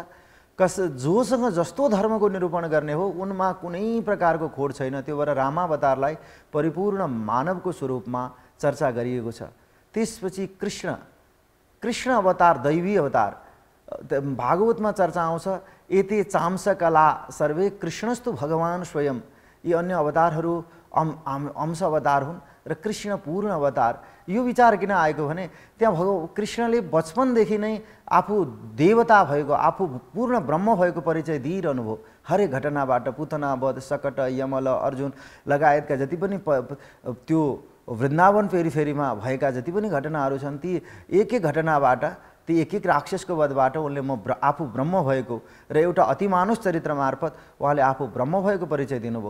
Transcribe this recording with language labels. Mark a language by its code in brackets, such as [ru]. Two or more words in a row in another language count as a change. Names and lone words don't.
[ne] जोसँग जस्तो धर्मको निरूपण गर्ने हो उनमा कुनै प्रकारको खोट छैन। त्यो भएर रामावतारलाई परिपूर्ण मानवको स्वरूपमा चर्चा गरिएको छ। त्यसपछि कृष्ण अवतार, दैवी अवतार, भागवतमा चर्चा आउँछ, [sa] एते चांसकला सर्वे कृष्णस्तु भगवान स्वयं। [ne] यी अन्य अवतारहरू अंश अवतार हुन् र कृष्ण पूर्ण अवतार। यो विचार किन आएको भने त्यहाँ कृष्णले बचपनदेखि नै आफू देवता भएको, आफू पूर्ण ब्रह्म भएको परिचय दिइरहनु भयो। हरेक घटनाबाट पुतना वध, सकट, यमल, अर्जुन लगायतका जति पनि त्यो वृन्दावन फेरीमा भएका जति पनि घटनाहरू छन्, ती एक एक घटनाबाट, ती एक एक राक्षसको वधबाट उनले आफू ब्रह्म भएको र एउटा अतिमानुष चरित्र मार्फत उहाँले आफू ब्रह्म भएको परिचय दिनुभयो।